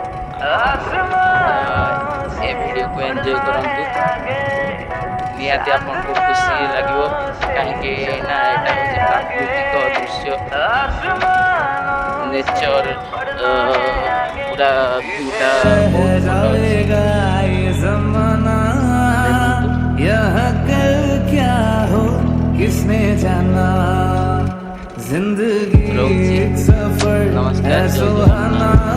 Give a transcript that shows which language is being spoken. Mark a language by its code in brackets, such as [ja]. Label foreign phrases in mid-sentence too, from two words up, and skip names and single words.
[or] ଏ ଭିଡ଼ିଓକୁ ଏନ୍ଜୟ କରନ୍ତୁ, ନିହାତି ଆପଣଙ୍କୁ ଖୁସି ଲାଗିବ, କାହିଁକି ନା ଏଇଟା ହେଉଛି ପ୍ରାକୃତିକ ଦୃଶ୍ୟ, ନେଚର ପୁରା ଭିଉଟା ବହୁତ ଭଲ ଅଛି। [hi] यह कल क्या हो किसने जाना जिंदगी एक सफर है सुहाना।